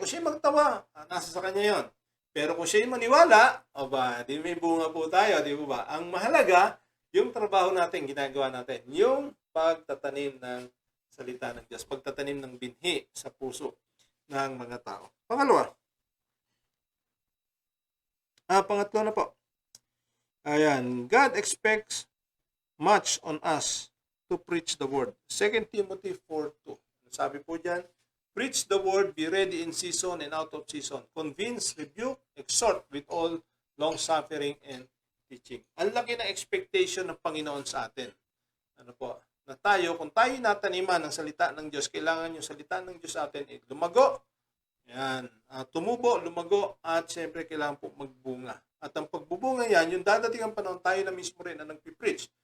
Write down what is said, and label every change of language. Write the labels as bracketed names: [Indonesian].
[Filipino] Kung siya magtawa, nasa sa kanya yon. Pero kung siya maniwala, di may bunga po tayo, di ba? Ang mahalaga, yung trabaho natin, ginagawa natin, yung pagtatanim ng salita ng Diyos, pagtatanim ng binhi sa puso ng mga tao. Pangalawa. Pangatlo na po. [English] Ayan, God expects much on us to preach the word. 2 Timothy 4:2. [Filipino] Sabi po diyan, [English] preach the word, be ready in season and out of season. Convince, rebuke, exhort with all long-suffering and teaching. [Filipino] Ang laki ng expectation ng Panginoon sa atin. Ano po? Na tayo, kung tayo nataniman ng salita ng Diyos, kailangan yung salita ng Diyos sa atin lumago. Yan. Tumubo, lumago, at siyempre kailangan po magbunga. At ang pagbubunga yan, yung dadating ang panahon, tayo na mismo rin ang nagpipreach.